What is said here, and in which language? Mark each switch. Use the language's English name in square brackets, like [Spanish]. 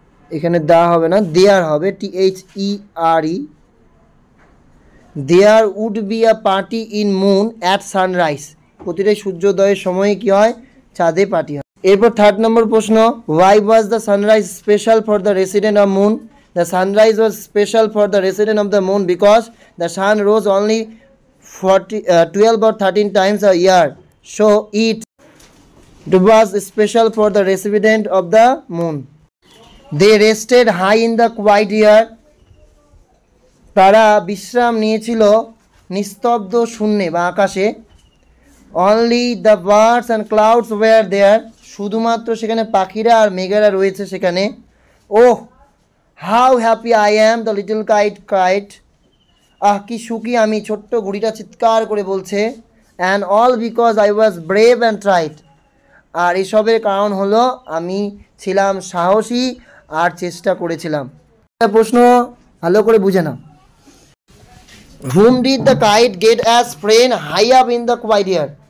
[Bangla] এখানে দা হবে না, দেয়ার হবে, THERE। [English] There would be a party in moon at sunrise. [Bangla] প্রতিটা সূর্যোদয়ের সময় কি হয়? চাঁদে পার্টি হয়। এরপর 3rd নম্বর প্রশ্ন, [English] why was the sunrise special for the resident of moon? The sunrise was special for the resident of the moon because the sun rose only 12 or 13 times a year, so it was special for the resident of the moon. They rested high in the quiet air. [Bangla] তারা বিশ্রাম নিয়েছিল নিস্তব্ধ শূন্যে বা আকাশে। [English] Only the birds and clouds were there. [Bangla] শুধুমাত্র সেখানে পাখিরা আর মেঘেরা রয়েছে সেখানে। [English] Oh, how happy I am, the little kite cried. [Bangla] কি সুখী আমি, ছোট্ট ঘুড়িটা চিৎকার করে বলছে। [English] And all because I was brave and tried. [Bangla] আর এসবের কারণ হলো আমি ছিলাম সাহসী আর চেষ্টা করেছিলাম। প্রশ্ন ভালো করে বুঝে নাও। [English] Hmm did the kite get as friend high up in the quiet air?